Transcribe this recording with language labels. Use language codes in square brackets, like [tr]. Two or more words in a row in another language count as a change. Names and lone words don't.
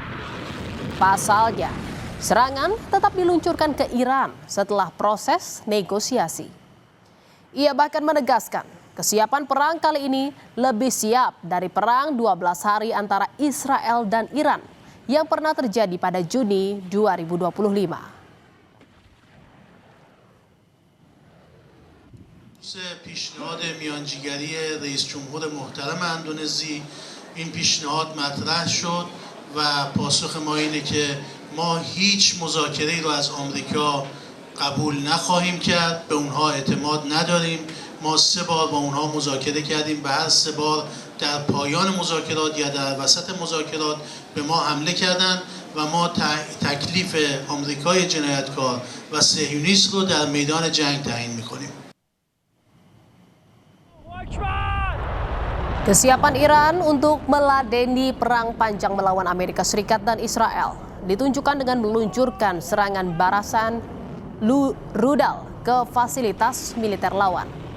[id] Pasalnya, serangan tetap diluncurkan ke Iran setelah proses negosiasi. Ia bahkan menegaskan, kesiapan perang kali ini lebih siap dari perang 12 hari antara Israel dan Iran yang pernah terjadi pada Juni 2025. [fa] پیشنهاد میانجیگری رئیس جمهور محترم اندونزی این پیشنهاد مطرح شد و پاسخ ما اینه که ما هیچ مذاکره‌ای رو از آمریکا قبول نخواهیم کرد، به اونها اعتماد نداریم. ما 3 بار با اونها مذاکره کردیم، به هر 3 بار در پایان مذاکرات یا در وسط مذاکرات به ما حمله کردند و ما تکلیف آمریکای جنایتکار و صهیونیست رو در میدان جنگ تعیین می‌کنیم. [id] Kesiapan Iran untuk meladeni perang panjang melawan Amerika Serikat dan Israel ditunjukkan dengan meluncurkan serangan barasan rudal ke fasilitas militer lawan.